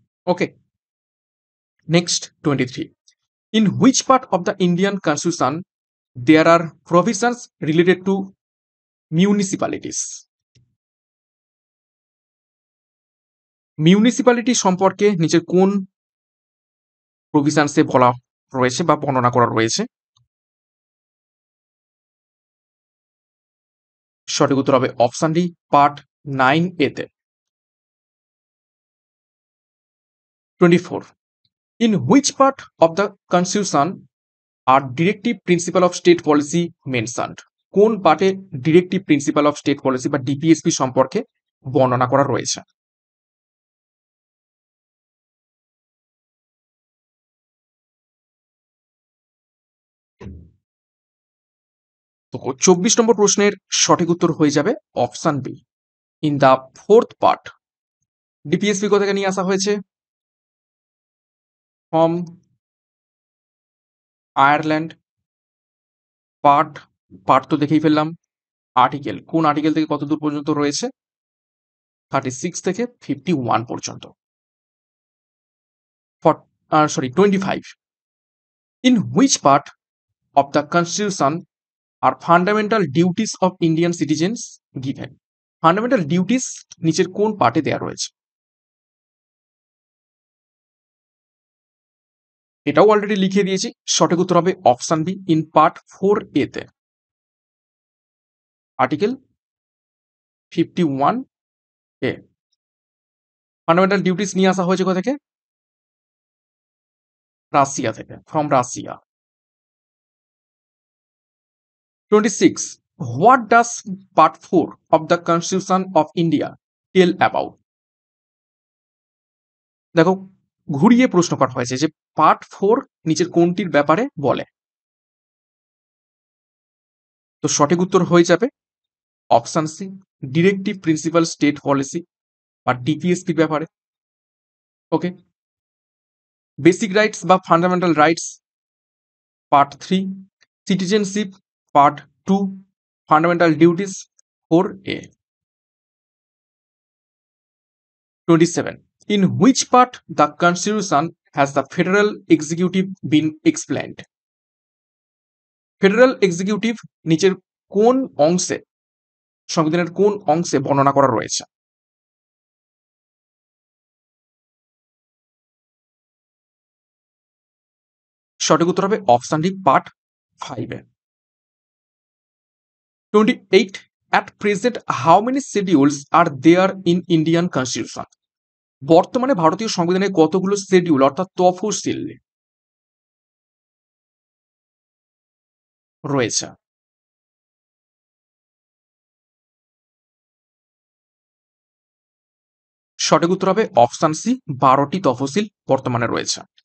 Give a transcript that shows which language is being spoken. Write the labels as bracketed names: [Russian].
[Bangla] Okay, next [English] 23, in which part of the Indian constitution there are provisions related to municipalities? [Bangla] Municipality সম্পর্কে নিচের কোন প্রভিশনসে বলা রয়েছে বা বর্ণনা করা রয়েছে? সঠিক উত্তর হবে অপশন ডি, পার্ট 9 এতে। [English] 24, in which part of the constitution are directive principle of state policy mentioned? [Bangla] কোন পার্টে directive principal of state policy বা ডিপিএসপি সম্পর্কে বর্ণনা করা রয়েছে? তো 24 নম্বর প্রশ্নের সঠিক উত্তর হয়ে যাবে option B, [English] In the 4th part. [Bangla] DPSP কোথা থেকে নিয়ে আসা হয়েছে? [English] From Ireland. [Bangla] পার্ট, পার্ট তো দেখেই ফেললাম। আর্টিকেল, কোন আর্টিকেল থেকে কত দূর পর্যন্ত রয়েছে? 36 থেকে 51 পর্যন্ত। [English] 25. In which part of the Constitution are fundamental duties of Indian citizens given? [Bangla] Fundamental duties নিচের কোন পার্টে দেওয়া রয়েছে? এটাও অলরেডি লিখে দিয়েছি, সঠিক উত্তর হবে option B, [English] In part 4A তে। [Bangla] Article 51A। ফান্ডামেন্টাল ডিউটিস নিয়ে আসা হয়েছে কোথা থেকে? রাশিয়া থেকে, [English] From Russia. 26. What does part 4 of the Constitution of India tell about? [Bangla] দেখো, ঘুরিয়ে প্রশ্ন করা হয়েছে যে পার্ট 4 নিচের কোনটির ব্যাপারে বলে? তো সঠিক উত্তর হয়ে যাবে option C, directive principal state policy বা ডিপিএসপির ব্যাপারে। ওকে, বেসিক রাইটস বা fundamental rights part 3, citizenship part 2, fundamental duties 4A। [English] 27. In which part the Constitution has the federal executive been explained? [Bangla] Federal executive নিচের কোন অংশে, সংবিধানের কোন অংশে বর্ণনা করা রয়েছে? সঠিক উত্তর হবে option D, part 5-এ। [English] 28. At present, how many schedules are there in Indian Constitution? [Bangla] বর্তমানে ভারতীয় সংবিধানে কতগুলো শিডিউল অর্থাৎ তফসিল রয়েছে? সঠিক উত্তর হবে অপশন সি, 12টি তফসিল বর্তমানে রয়েছে।